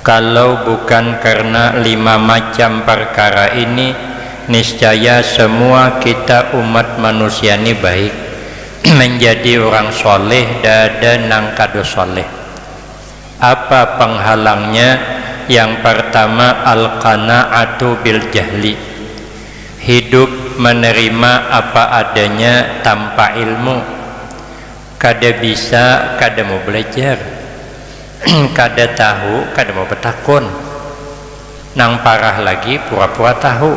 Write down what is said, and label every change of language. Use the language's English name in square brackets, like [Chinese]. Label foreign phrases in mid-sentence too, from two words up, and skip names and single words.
[Indonesian] Kalau bukan karena 5 macam perkara ini, niscaya semua kita umat manusia ini baik, menjadi orang soleh dan [Banjar] nang kado [Indonesian] soleh. Apa penghalangnya? Yang pertama, [Arabic] القناعة بالجهل, [Indonesian] hidup menerima apa adanya tanpa ilmu. [Banjar] Kada bisa, kada mau belajar, kada tahu, kada mau bertakun. Nang parah lagi pura-pura tahu.